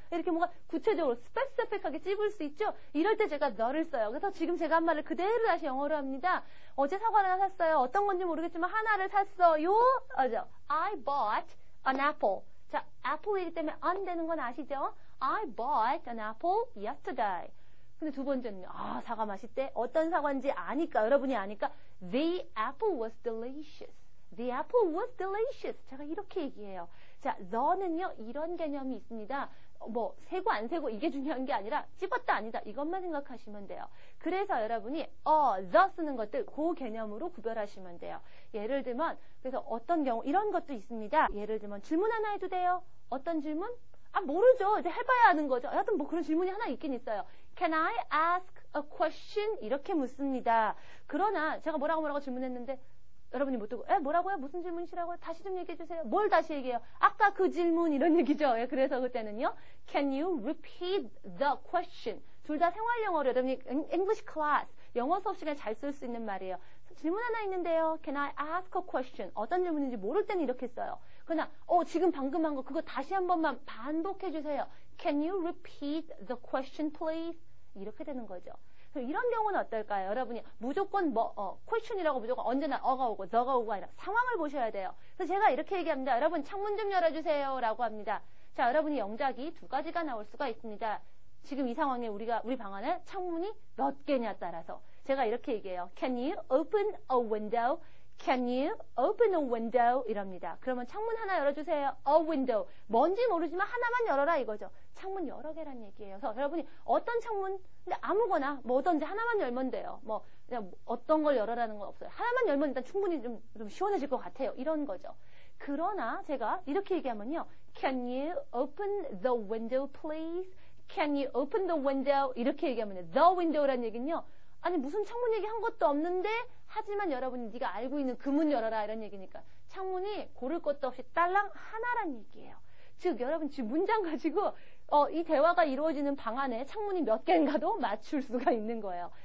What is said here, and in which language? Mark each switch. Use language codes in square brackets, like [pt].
[ko] 이렇게 뭔가 구체적으로 스페시픽하게 찝을 수 있죠? 이럴 때 제가 너를 써요. 그래서 지금 제가 한 말을 그대로 다시 영어로 합니다. 어제 사과를 하나 샀어요. 어떤 건지 모르겠지만 하나를 샀어요. 맞죠? [en] I bought an apple. [ko] 자, apple이기 때문에 안 되는 건 아시죠? [en] I bought an apple yesterday. [ko] 근데 두 번째는요. 사과 맛있대. 어떤 사과인지 아니까, 여러분이 아니까 [en] The apple was delicious. The apple was delicious. [ko] 제가 이렇게 얘기해요. 자, the는요. 이런 개념이 있습니다. 세고 안 세고 이게 중요한 게 아니라 찝었다 아니다. 이것만 생각하시면 돼요. 그래서 여러분이 the 쓰는 것들 그 개념으로 구별하시면 돼요. 예를 들면 그래서 어떤 경우 이런 것도 있습니다. 예를 들면 질문 하나 해도 돼요. 어떤 질문? 모르죠. 이제 해봐야 하는 거죠. 여하튼 그런 질문이 하나 있긴 있어요. [en] Can I ask a question? [ko] 이렇게 묻습니다. 그러나 제가 뭐라고 질문했는데 여러분이 못 듣고 뭐라고요? 무슨 질문이시라고요? 다시 좀 얘기해 주세요. 뭘 다시 얘기해요? 아까 그 질문 이런 얘기죠. 그래서 그때는요. [en] Can you repeat the question? [ko] 둘 다 생활 영어로 여러분이 English class 영어 수업 시간에 잘 쓸 수 있는 말이에요. 질문 하나 있는데요. [en] Can I ask a question? [ko] 어떤 질문인지 모를 때는 이렇게 써요. 그러나 지금 방금 한 거 그거 다시 한 번만 반복해 주세요. [en] Can you repeat the question please? [ko] 이렇게 되는 거죠. 이런 경우는 어떨까요? 여러분이 무조건 question이라고 무조건 언제나 어가 오고 the가 오고 아니라 상황을 보셔야 돼요. 그래서 제가 이렇게 얘기합니다. 여러분 창문 좀 열어주세요 라고 합니다. 자, 여러분이 영작이 두 가지가 나올 수가 있습니다. 지금 이 상황에 우리 방 안에 창문이 몇 개냐 따라서 제가 이렇게 얘기해요. [en] Can you open a window? Can you open a window? [ko] 이럽니다. 그러면 창문 하나 열어주세요. [en] A window. [ko] 뭔지 모르지만 하나만 열어라 이거죠. 창문 여러 개란 얘기예요. 그래서 여러분이 어떤 창문, 근데 아무거나 뭐든지 하나만 열면 돼요. 그냥 어떤 걸 열어라는 건 없어요. 하나만 열면 일단 충분히 좀 시원해질 것 같아요. 이런 거죠. 그러나 제가 이렇게 얘기하면요. [en] Can you open the window please? Can you open the window? [ko] 이렇게 얘기하면 the window란 얘기는요. 아니 무슨 창문 얘기 한 것도 없는데 하지만 여러분이 네가 알고 있는 그 문 열어라 이런 얘기니까 창문이 고를 것도 없이 딸랑 하나란 얘기예요. 즉 여러분 지금 문장 가지고 이 대화가 이루어지는 방 안에 창문이 몇 개인가도 맞출 수가 있는 거예요.